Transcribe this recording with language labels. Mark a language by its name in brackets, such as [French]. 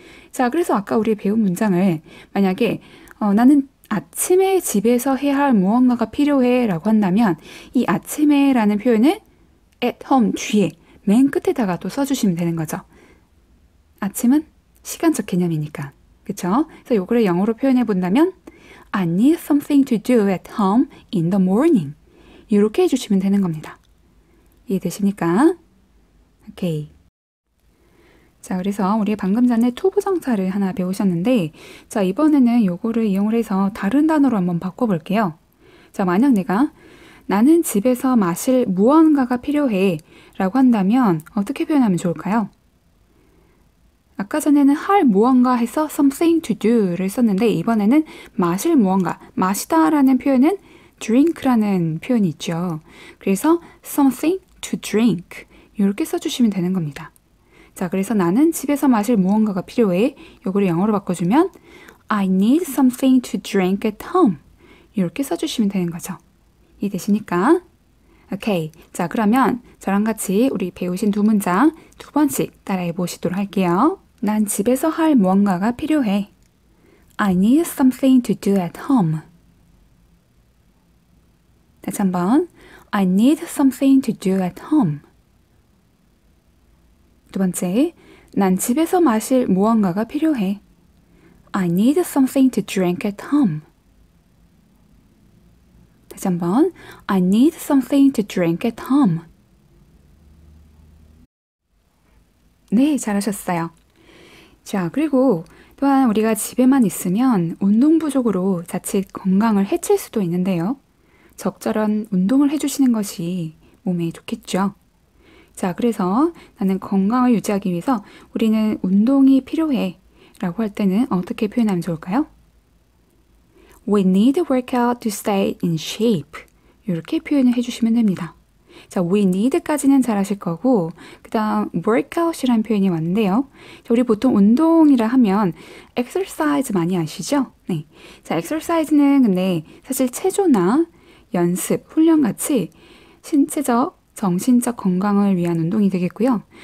[Korean] 자, 그래서 아까 우리 배운 문장을 만약에 나는 아침에 집에서 해야 할 무언가가 필요해 라고 한다면 이 아침에 라는 표현을 at home 뒤에 맨 끝에다가 또 써주시면 되는 거죠. 아침은 시간적 개념이니까. 그쵸? 그래서 요거를 영어로 표현해 본다면 [English] I need something to do at home in the morning. [Korean] 이렇게 해주시면 되는 겁니다. 이해되십니까? 오케이. 자, 그래서 우리 방금 전에 to 부정사를 하나 배우셨는데 자, 이번에는 요거를 이용을 해서 다른 단어로 한번 바꿔볼게요. 자, 만약 내가 나는 집에서 마실 무언가가 필요해 라고 한다면 어떻게 표현하면 좋을까요? 아까 전에는 할 무언가 해서 something to do를 썼는데 이번에는 마실 무언가, 마시다 라는 표현은 drink라는 표현이 있죠. 그래서 something to drink 이렇게 써주시면 되는 겁니다. 자, 그래서 나는 집에서 마실 무언가가 필요해. 요거를 영어로 바꿔주면 [English] I need something to drink at home. [Korean] 이렇게 써주시면 되는 거죠. 이해되십니까? 오케이. 자, 그러면 저랑 같이 우리 배우신 두 문장 두 번씩 따라해 보시도록 할게요. 난 집에서 할 무언가가 필요해. [English] I need something to do at home. [Korean] 다시 한번. [English] I need something to do at home. [Korean] 두 번째, 난 집에서 마실 무언가가 필요해. [English] I need something to drink at home. [Korean] 다시 한번, [English] I need something to drink at home. [Korean] 네, 잘하셨어요. 자, 그리고 또한 우리가 집에만 있으면 운동 부족으로 자칫 건강을 해칠 수도 있는데요. 적절한 운동을 해주시는 것이 몸에 좋겠죠. 자, 그래서 나는 건강을 유지하기 위해서 우리는 운동이 필요해 라고 할 때는 어떻게 표현하면 좋을까요? [English] We need a workout to stay in shape. [Korean] 이렇게 표현을 해주시면 됩니다. 자, we need까지는 잘 하실 거고 그 다음 workout이라는 표현이 왔는데요. 자, 우리 보통 운동이라 하면 exercise 많이 아시죠? 네. 자, exercise는 근데 사실 체조나 연습, 훈련 같이 신체적 정신적 건강을 위한 운동이 되겠고요.